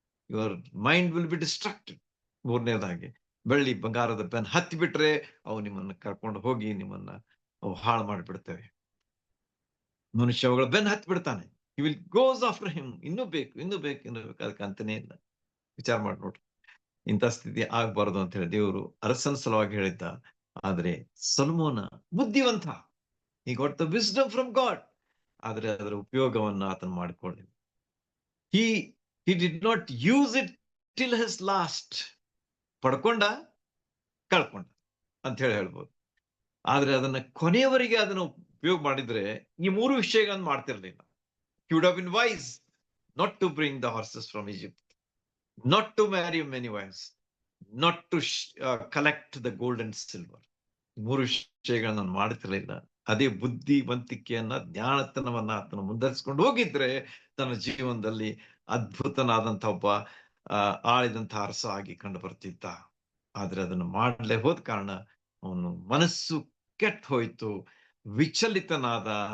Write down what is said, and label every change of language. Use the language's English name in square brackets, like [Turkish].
[English] Your mind will be distracted. [Kannada] ಮೂರನೇದಾಗಿ, ಬೆಳ್ಳಿ ಬಂಗಾರದ ಬೆನ್ ಹತ್ತಿ ಬಿಟ್ರೆ ಅವು ನಿಮ್ಮನ್ನ ಕರ್ಕೊಂಡು ಹೋಗಿ ನಿಮ್ಮನ್ನ ಅವು ಹಾಳು ಮಾಡಿಬಿಡ್ತೇವೆ. ಮನುಷ್ಯ ಅವುಗಳ ಬೆನ್ ಹತ್ತಿ ಬಿಡ್ತಾನೆ. [English] He will goes after him. [Kannada] ಇನ್ನೂ ಬೇಕು. ಅದಕ್ಕೆ ಅಂತಾನೆ ಇಲ್ಲ. ವಿಚಾರ ಮಾಡಿ ನೋಡ್ರಿ, ಇಂಥ ಸ್ಥಿತಿ ಆಗ್ಬಾರ್ದು ಅಂತ ಹೇಳಿ ದೇವರು ಅರಸನ ಸಲುವಾಗಿ ಹೇಳಿದ್ದ. ಆದ್ರೆ ಸೊಲೊಮೋನ ಬುದ್ಧಿವಂತ, [English] he got the wisdom from God. [Kannada] ಆದ್ರೆ ಅದರ ಉಪಯೋಗವನ್ನ ಆತನ ಮಾಡಿಕೊಳ್ಳಿಲ್ಲ. [English] he did not use it till his last. [Kannada] ಪಡ್ಕೊಂಡ ಕಳ್ಕೊಂಡ ಅಂತ ಹೇಳಿ ಹೇಳ್ಬೋದು. ಆದ್ರೆ ಅದನ್ನ ಕೊನೆಯವರೆಗೆ ಅದನ್ನ ಉಪಯೋಗ ಮಾಡಿದ್ರೆ ಈ 3 ವಿಷಯಗಳನ್ನು ಮಾಡ್ತಿರ್ಲಿಲ್ಲ. [English] He would have been wise not to bring the horses from Egypt, not to marry many wives, not to collect the gold and silver. [Kannada] 3 ವಿಷಯಗಳನ್ನ ನಾನು ಮಾಡ್ತಿರ್ಲಿಲ್ಲ. ಅದೇ ಬುದ್ಧಿವಂತಿಕೆಯನ್ನ, ಜ್ಞಾನತನವನ್ನ ಆತನು ಮುಂದರಿಸಿಕೊಂಡು ಹೋಗಿದ್ರೆ ತನ್ನ ಜೀವನದಲ್ಲಿ ಅದ್ಭುತನಾದಂತ ಒಬ್ಬ ಆಳಿದಂತ ಅರಸ ಆಗಿ ಕಂಡು ಬರ್ತಿದ್ದ. ಆದ್ರೆ ಅದನ್ನು ಮಾಡಲೇ ಹೋದ ಕಾರಣ ಅವನು ಮನಸ್ಸು ಕೆಟ್ಟ ಹೋಯ್ತು, ವಿಚಲಿತನಾದ.